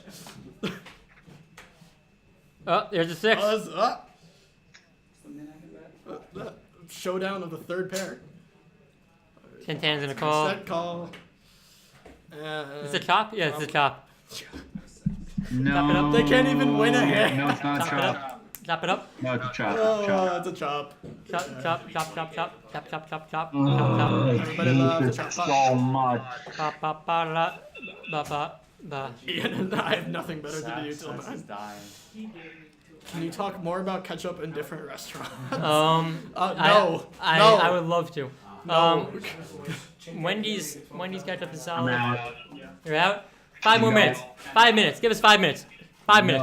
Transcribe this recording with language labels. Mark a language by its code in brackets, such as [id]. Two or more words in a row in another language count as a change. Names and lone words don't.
[en] Oh, there's a 6. Showdown of the third pair. Chin 10's gonna call. Set call. Is it a chop? Yeah, it's a chop. No. They can't even win a hand. No, it's not a Chop it chop. up. Chop it up. No, it's a chop. Oh, Chop. it's a chop. Chop, chop, chop, chop, chop, chop, chop, chop, chop, Oh, chop, I chop. hate this so much. Ba ba ba la, ba ba ba. Ian and I have nothing better to do till Sax is then. dying. Can you talk more about ketchup in different restaurants? No. No. I would love to. No. Wendy's ketchup is I'm solid. out. You're out. 5 more minutes. 5 minutes. Give us 5 minutes. 5 minutes.